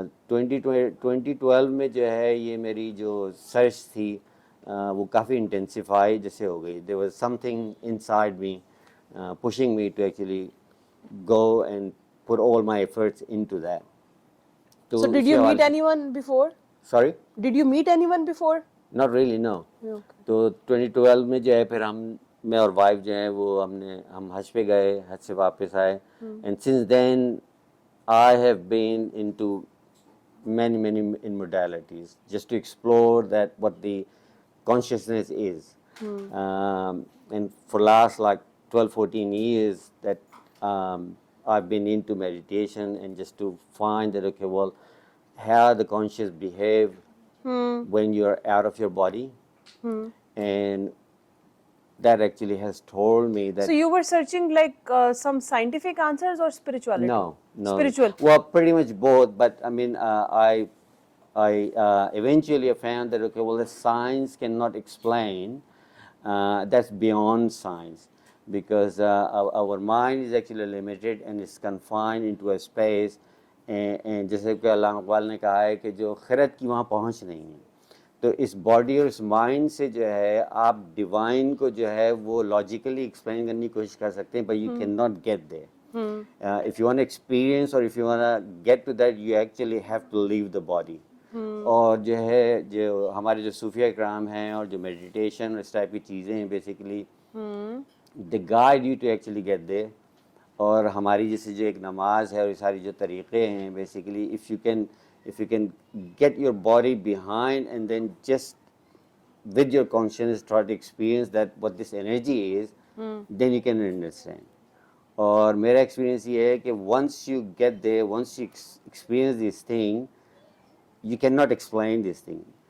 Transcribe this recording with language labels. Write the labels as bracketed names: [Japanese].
[Urdu] 2012 میں جو ہے یہ میری جو سرچ تھی وہ کافی انٹینسیفائی جیسے ہو گئی. [English] There was something inside me pushing me to actually go and put all my efforts into that. So did you meet anyone before? Sorry? Did you meet anyone before? Not really, no. [Urdu] تو 2012 میں جو ہے پھر میں اور wife جو ہیں وہ ہم حج پہ گئے, حج سے واپس آئے, [English] and since then I have been into many in modalities just to explore that what the consciousness is. And for last like 12-14 years that I've been into meditation and just to find that, okay, well, how the conscious behave when you're out of your body. And that actually has told me that So you were searching like some scientific answers or spirituality? no. Spiritual. Well, pretty much both. But I mean, I eventually found that, okay, well, the science cannot explain. That's beyond science, because our mind is actually limited and is confined into a space. [Urdu] And جیسے کہ اللہ اقبال نے کہا ہے کہ جو خرد کی وہاں پہنچ نہیں ہے، تو اس باڈی اور اس مائنڈ سے جو ہے آپ ڈیوائن کو جو ہے وہ لاجیکلی ایکسپلین کرنے کی کوشش کر سکتے ہیں، [English] But you can not get there. If you want to experience or if you want to get to that, you actually have to leave the body. [Urdu] اور جو ہے جو ہمارے جو صوفیہ کرام ہیں اور جو میڈیٹیشن اس ٹائپ کی چیزیں ہیں basically [English] they guide you to actually get there. [Urdu] اور ہماری جیسے جو ایک نماز ہے اور یہ ساری جو طریقے ہیں basically [English] if you can get your body behind and then just with your consciousness try to experience that what this energy is, then you can understand. [Urdu] اور میرا ایکسپیرینس یہ ہے کہ [English] once you get there, once you experience this thing, you cannot explain this thing.